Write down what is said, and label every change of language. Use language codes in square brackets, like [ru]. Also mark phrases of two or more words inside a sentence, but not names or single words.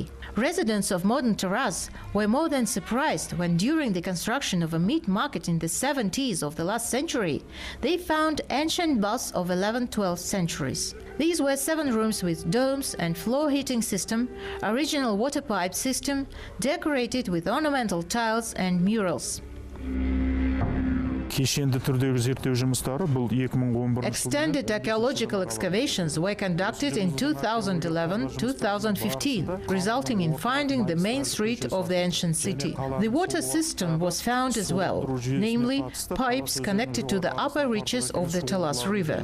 [en] Residents of modern Taraz were more than surprised when, during the construction of a meat market in the 70s of the last century, they found ancient busts of 11th-12th centuries. These were 7 rooms with domes and floor heating system, original water pipe system, decorated with ornamental tiles and murals. [kk] кешенді түрдегі зерттеу жұмыстары бұл 2011 [en] Extended archaeological excavations were conducted in 2011-2015, resulting in finding the main street of the ancient city. The water system was found as well, namely pipes connected to the upper reaches of the Talas River.